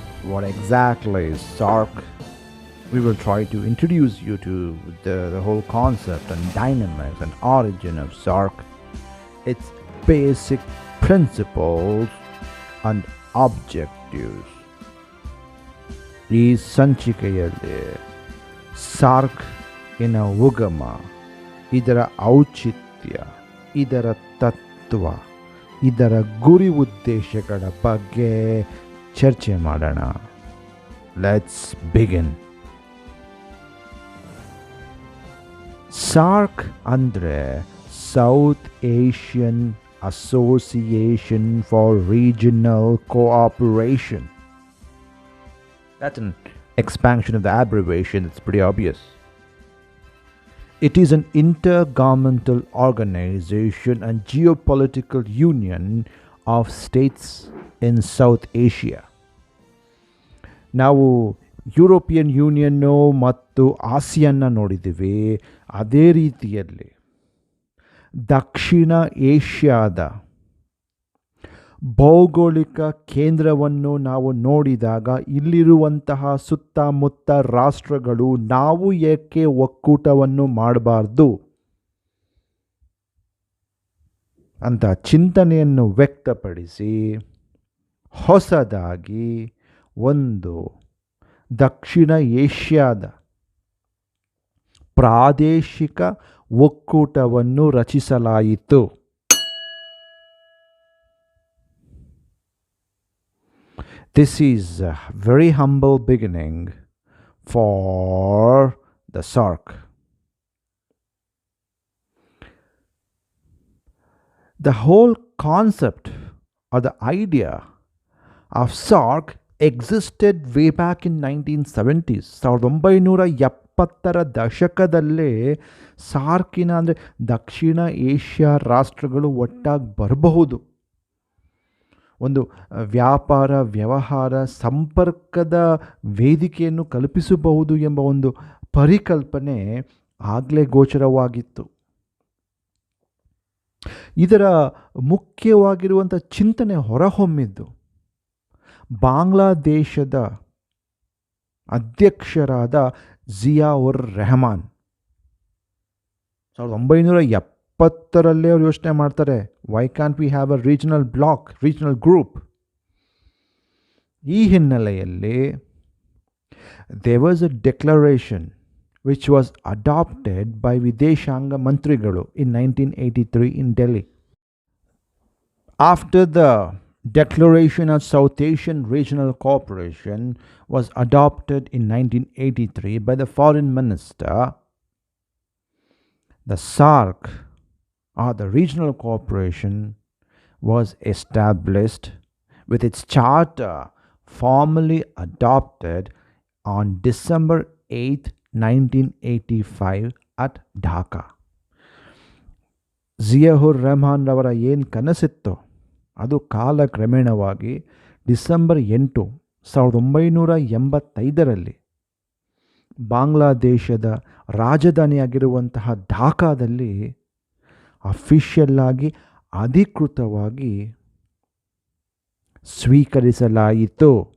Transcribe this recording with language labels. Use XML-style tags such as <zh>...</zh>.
<en>What exactly is SARC? We will try to introduce you to the whole concept and dynamics and origin of SARC, its basic principles and objectives.</en> <kn>ಈ ಸಂಚಿಕೆಯಲ್ಲಿ SAARC ಇನ ಉಗಮ, ಇದರ ಔಚಿತ್ಯ, ಇದರ ತತ್ವ, ಇದರ ಗುರಿ ಉದ್ದೇಶಗಳ ಬಗ್ಗೆ ಚರ್ಚೆ ಮಾಡೋಣ.</kn> <en>Let's begin. SAARC ಅಂದರೆ South Asian Association for Regional Cooperation. That's an expansion of the abbreviation. It's pretty obvious. It is an intergovernmental organization and geopolitical union of states in South Asia.</en> <kn>ನಾವು European ಯೂನಿಯನ್ನು ಮತ್ತು ಆಸಿಯನ್ನ ನೋಡಿದ್ದೀವಿ. ಅದೇ ರೀತಿಯಲ್ಲಿ ದಕ್ಷಿಣ ಏಷ್ಯಾದ ಭೌಗೋಳಿಕ ಕೇಂದ್ರವನ್ನು ನಾವು ನೋಡಿದಾಗ ಇಲ್ಲಿರುವಂತಹ ಸುತ್ತಮುತ್ತ ರಾಷ್ಟ್ರಗಳು ನಾವು ಏಕೆ ಒಕ್ಕೂಟವನ್ನು ಮಾಡಬಾರ್ದು ಅಂತ ಚಿಂತನೆಯನ್ನು ವ್ಯಕ್ತಪಡಿಸಿ ಹೊಸದಾಗಿ ಒಂದು ದಕ್ಷಿಣ ಏಷ್ಯಾದ ಪ್ರಾದೇಶಿಕ ಒಕ್ಕೂಟವನ್ನು ರಚಿಸಲಾಯಿತು.</kn> <en>This is a very humble beginning for the SARC. The whole concept or the idea of SARC existed way back in 1970s.</en> <kn>1970ರ ದಶಕದಲ್ಲೇ ಸಾರ್ಕಿನ ಅಂದರೆ ದಕ್ಷಿಣ ಏಷ್ಯಾ ರಾಷ್ಟ್ರಗಳು ಒಟ್ಟಾಗಿ ಬರಬಹುದು, ಒಂದು ವ್ಯಾಪಾರ ವ್ಯವಹಾರ ಸಂಪರ್ಕದ ವೇದಿಕೆಯನ್ನು ಕಲ್ಪಿಸಬಹುದು ಎಂಬ ಒಂದು ಪರಿಕಲ್ಪನೆ ಆಗಲೇ ಗೋಚರವಾಗಿತ್ತು. ಇದರ ಮುಖ್ಯವಾಗಿರುವಂಥ ಚಿಂತನೆ ಹೊರಹೊಮ್ಮಿದ್ದು ಬಾಂಗ್ಲಾದೇಶದ ಅಧ್ಯಕ್ಷರಾದ ಜಿಯಾ ಉರ್ ರೆಹಮಾನ್ 1970ರಲ್ಲೇ ಅವರು ಯೋಚನೆ ಮಾಡ್ತಾರೆ,</kn> <en>Why can't we have a regional bloc, regional group.</en> <kn>ಈ ಹಿನ್ನೆಲೆಯಲ್ಲಿ</kn> <en>there was a declaration which was adopted by</en> <kn>ವಿದೇಶಾಂಗ ಮಂತ್ರಿಗಳು</kn> <en>In 1983 in Delhi. After the Declaration of South Asian Regional Cooperation was adopted in 1983 by the Foreign Minister, the SARC, or the Regional Cooperation, was established with its charter formally adopted on December 8, 1985 at Dhaka.</en> <kn>ಜಿಯಾ ಉರ್ ರೆಹಮಾನ್ ರವರ ಏನು ಕನಸಿತ್ತು ಅದು ಕಾಲಕ್ರಮೇಣವಾಗಿ December 8, 1985ರಲ್ಲಿ ಬಾಂಗ್ಲಾದೇಶದ ರಾಜಧಾನಿಯಾಗಿರುವಂತಹ ಢಾಕಾದಲ್ಲಿ official ಆಗಿ ಅಧಿಕೃತವಾಗಿ ಸ್ವೀಕರಿಸಲಾಯಿತು.</kn>